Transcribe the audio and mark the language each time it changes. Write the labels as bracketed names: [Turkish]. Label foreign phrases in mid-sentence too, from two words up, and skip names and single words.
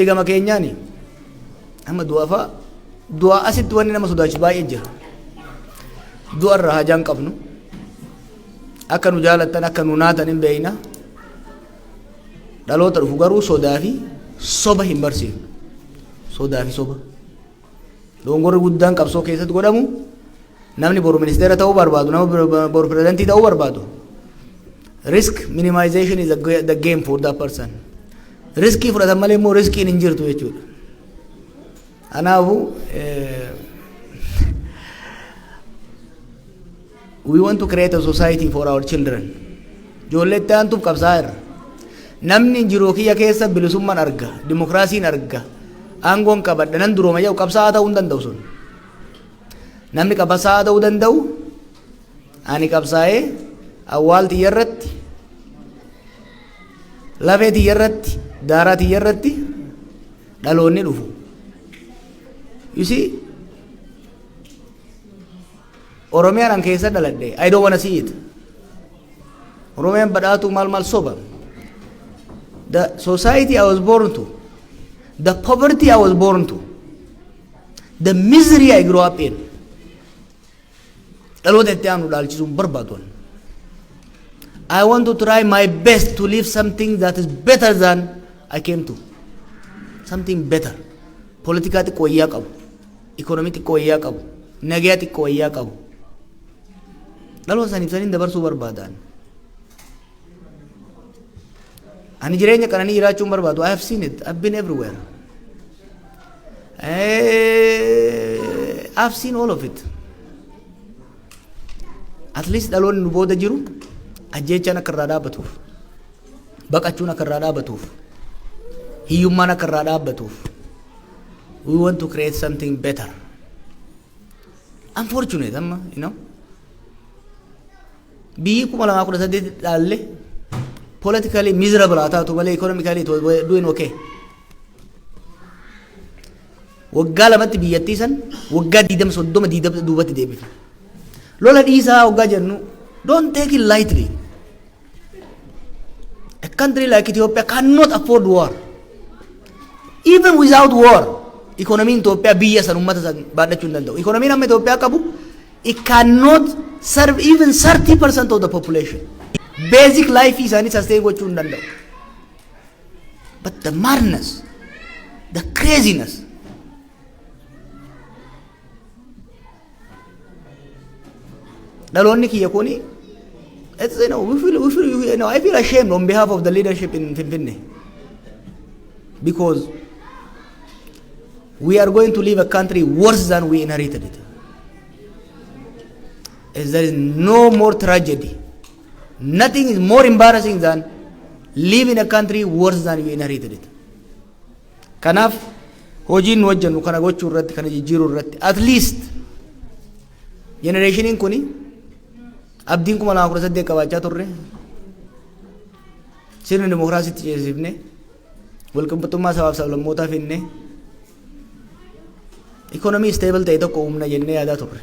[Oromo] gama keenyaani amma du'a asitti wanni nama sodaachisu baay'ee jira du'arra hajaan qabnu akka nu jaalattan akka nu naatan hin beeyna dhaloota dhufu garuu sodaa fi soba hin barsiifnu sodaa fi soba dongorri guddaan qabsoo keessatti godhamu namni boru ministeera ta'uu barbaadu nama boru pirezidantii ta'uu barbaadu [English] risk minimization is the game for that person [Oromo] riskii fudhatan malee immoo riskiin hin jirtu jechuudha kanaafu [English] we want to create a society for our children [Oromo] ijoollee itti aantuuf qabsaa'aa irra namni jiruu kiyya keessa bilisummaan arga dimokiraasiin arga aangoon qabadha nan durooma jedhu qabsaa'aa ta'uu hin danda'u sun namni qabsaa'aa ta'uu danda'u ani qabsaa'ee awwaal tiyya irratti lafee tiyya irratti daaraa tiyya irratti dhaloonni dhufu [English] you see [Oromo] Oromiyaan an keessa dhaladhe [English] I don't want to see it [Oromo] Oromiyaan badhaatu maal soba [English] the society I was born to the poverty I was born to the misery I grew up in [Oromo] dhaloota itti aanu dhaalchisuun barbaadu [English] I want to try my best to live something that is better than I came to something better [Oromo] politika xiqqoo wayyaa qabu economy xiqqoo wayyaa qabu nagaa xiqqoo wayyaa qabu dhaloota isaaniif saniin dabarsuu barbaadan. Ani jireenya kananii jiraachuun barbaadu. [English] I have seen it. I've been everywhere. I've seen all of it. At least [Oromo] dhaloonni nu booda jiru ajjeechaan akka irraa dhaabbatuuf, baqachuun akka irraa dhaabbatuuf, hiyyummaan akka irraa dhaabbatuuf. [English] We want to create something better. Unfortunate, you know. [Oromo] Biyyi 2018 dhaalle [English] politically miserable [Oromo] haa taatu malee [English] economically it was doing okay. [Oromo] Waggaa lamatti biyyattii san waggaa 30 duubatti deebifne. Lola dhiisaa waggaa jennu [English] don't take it lightly. A country like Ethiopia cannot afford war. Even without war, economy in Ethiopia [Oromo] biyya san ummata san baadhachuu hin danda'u. Economy amma Ethiopia qabu, [English] it cannot serve even 30% of the population. Basic life [Oromo] isaanii sustain gochuu hin danda'u. [English] But the madness, the craziness, [Oromo] dhaloonni kiyya kuni, [English] it's, you know, I feel ashamed on behalf of the leadership in Finfinne, because we are going to leave a country worse than we inherited it. As there is no more tragedy. Nothing is more embarrassing than leaving a country worse than we inherited it. [Oromo] Kanaaf hojiin nu hojjennu kana gochuu irratti kana jijjiiruu irratti [English] at least [Oromo] generationiin kuni abdiin 2018 qabaachaa turre sirna dimokiraasiitti ceesifne walqixxummaa sabaaf sablammootaa finne economy stable ta'e tokko humna jennee yaadaa turre.